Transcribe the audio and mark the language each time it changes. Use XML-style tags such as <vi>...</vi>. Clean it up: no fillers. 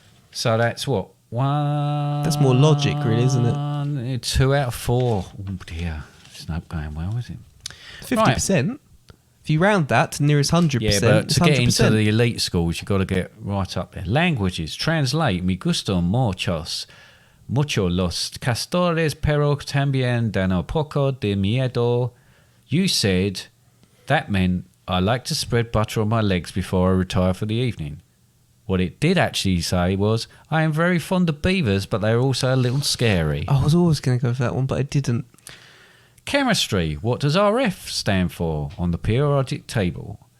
<en>So that's what? One. That's more logic, really, isn't it? 2 out of 4. Oh dear, it's not going well, is it? 50%. If you round that to nearest 100%, Yeah, but it's to get 100%. into the elite schools, you've got to get right up there. Languages. Translate.</en> <es>Me gustan mucho los castores, pero también dan un poco de miedo.</es> <en>You said that meant I like to spread butter on my legs before I retire for the evening. What it did actually say was, I am very fond of beavers, but they're also a little scary. I was always going to go for that one, but I didn't. Chemistry. What does RF stand for on the periodic table?</en>